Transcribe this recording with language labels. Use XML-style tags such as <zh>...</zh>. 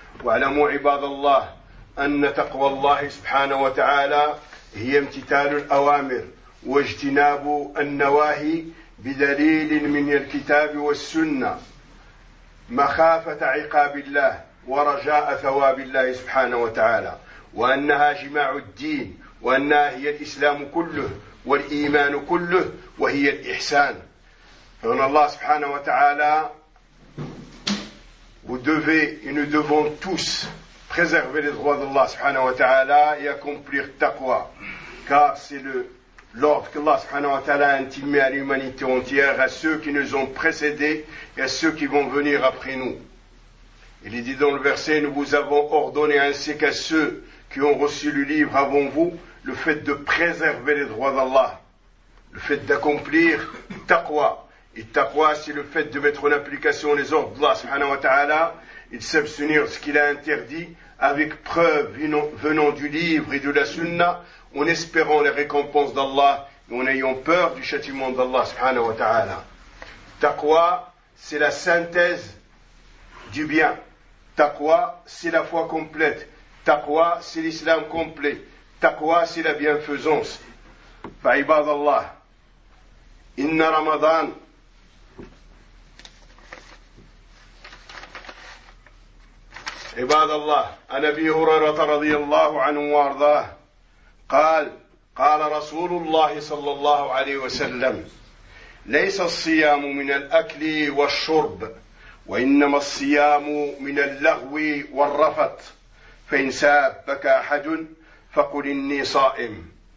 <ar>واعلموا عباد الله أن تقوى الله سبحانه وتعالى هي امتثال الأوامر واجتناب النواهي بدليل من الكتاب والسنة، مخافة عقاب الله ورجاء ثواب الله سبحانه وتعالى، وأنها جماع الدين، وأنها هي الإسلام كله والإيمان كله، وهي الإحسان. فإن الله سبحانه وتعالى</ar> <fr>vous devez et nous devons tous préserver les droits de Allah سبحانه وتعالى et accomplir taqwa, car c'est l'ordre que Allah subhanahu wa ta'ala a intimé à l'humanité entière, à ceux qui nous ont précédés et à ceux qui vont venir après nous. Il est dit dans le verset, nous vous avons ordonné ainsi qu'à ceux qui ont reçu le livre avant vous, le fait de préserver les droits d'Allah, le fait d'accomplir taqwa. Et taqwa, c'est le fait de mettre en application les ordres d'Allah subhanahu wa ta'ala et de s'abstenir de ce qu'il a interdit avec preuve venant du livre et de la sunna, en espérant les récompenses d'Allah et en ayant peur du châtiment d'Allah subhanahu wa ta'ala. Taqwa, c'est la synthèse du bien. Taqwa, c'est la foi complète. Taqwa, c'est l'islam complet. Taqwa, c'est la bienfaisance.</fr> <ar>Fa'ibad Allah, inna ramadan, عباد الله، عن أبي هريرة رضي الله عنه وارضاه قال: قال رسول الله صلى الله عليه وسلم: ليس الصيام من الأكل والشرب، وإنما الصيام من اللغو والرفث، فإن سابك أحد فقل إني صائم.</ar>